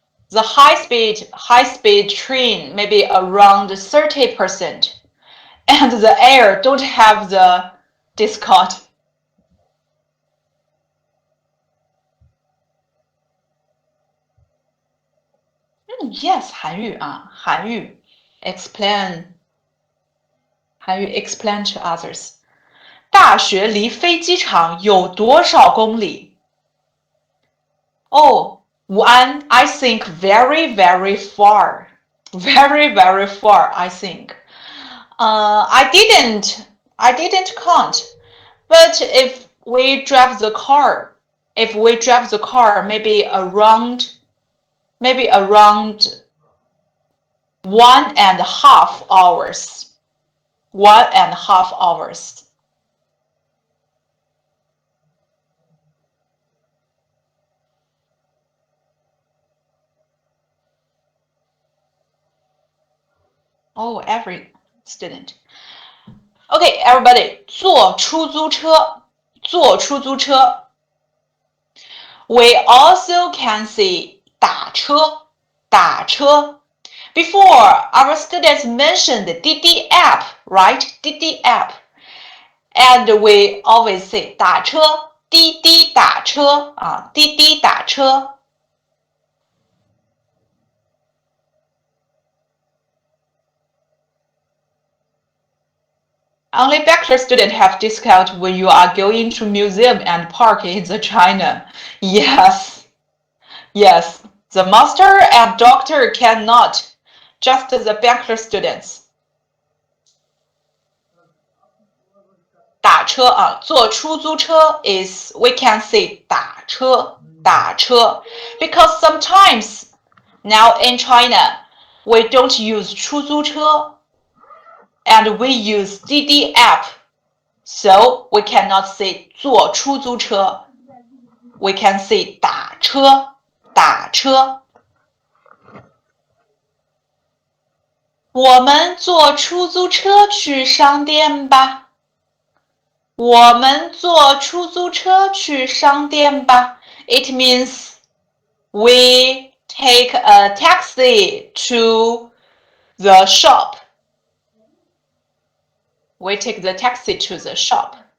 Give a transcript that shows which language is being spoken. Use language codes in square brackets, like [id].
[en] The high-speed train maybe around 30%, and the air don't have the discount. Yes, [zh] 韩语啊，韩语 [en] explain to others. [zh] 大学离飞机场有多少公里？ [en] Oh, Wuhan, I think very, very far. Very, very far, I think. I didn't count. But if we drive the car, maybe around 1.5 hours. 1.5 hours. Oh, every student. Okay, everybody, [zh] 坐出租车. [en] We also can see [zh] 打车. [en] Before, our students mentioned the Didi app, right? Didi app. And we always say [zh] 打车，滴滴打车啊，滴滴打车。 [en] Only bachelor students have discount when you are going to museum and park in the China. Yes, yes. The master and doctor cannot. Just the bachelor students. [zh] 打车啊，坐出租车 [en] is we can say [zh] 打车，打车 [en] because sometimes now in China we don't use [zh] 出租车 [en] and we use Didi app, so we cannot say [zh] 坐出租车 [en] we can say 打车，打车。 [zh] 我们坐出租车去商店吧。我们坐出租车去商店吧。 [en] It means we take a taxi to the shop. We take the taxi to the shop.